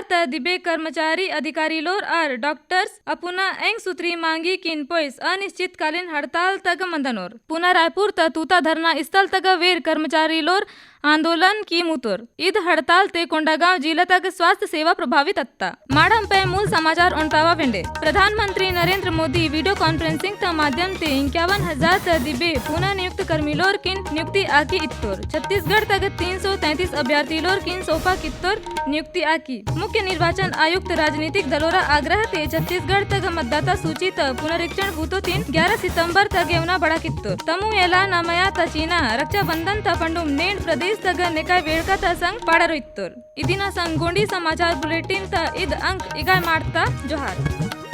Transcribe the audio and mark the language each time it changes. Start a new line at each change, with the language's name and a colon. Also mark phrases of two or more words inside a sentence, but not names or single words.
Gondi: त दिबे कर्मचारी अधिकारी लोर और डॉक्टर्स अपुना एंग सूत्री मांगी किन पोइस अनिश्चितकालीन हड़ताल तक मंदनोर पुना रायपुर त तूता धरना स्थल तक वेर कर्मचारी लोर आंदोलन की मुतोर इद हड़ताल ते कोंडागांव जिला तक स्वास्थ्य सेवा प्रभावित अत्ता माडम पे मूल समाचार उनतावा वेंडे प्रधानमंत्री नरेंद्र मोदी वीडियो कॉन्फ्रेंसिंग ता माध्यम ते 51,000 त दिबे पुनः नियुक्त कर्मी लोर किन नियुक्ति आकी इत्तोर छत्तीसगढ़ तक 333 अभ्यर्थी लोर किन सोफा कित्तोर नियुक्ति आकी मुख्य निर्वाचन आयुक्त राजनीतिक दलोरा आग्रह ते छत्तीसगढ़ तक मतदाता सूची त पुनरीक्षण भूतो 11 सितंबर तक एवना बड़ा कित्तोर तमु एला नमया त चीना रक्षा बंधन त पंडुम नेण प्रदेश तग निकाय वेड़का ता संग पाड़ा रोइत्तोर इदिना संग गोंडी समाचार बुलेटिन ता इद अंक इगाय मारता जोहार।